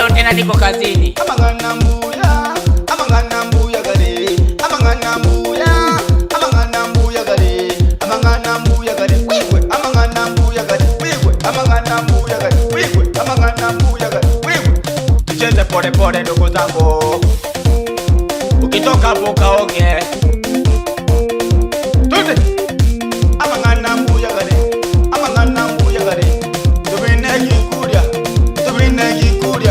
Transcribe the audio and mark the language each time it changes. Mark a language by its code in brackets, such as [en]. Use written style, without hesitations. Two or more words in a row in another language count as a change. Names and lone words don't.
[sw] maana niko kazini. [kuj] Amangana mbuya gale. Amangana mbuya gale. Amangana mbuya gale. Wigwe. Amangana mbuya gale. Wigwe. Amangana mbuya gale. Wigwe. Amangana mbuya gale. Wigwe. [sw] Tucheze pole pole ndugu zangu. Ukitoka hapo kaoge. Tute. [kuj] Amangana mbuya gale. Amangana mbuya gale. Tubine kikuria. Tubine kikuria.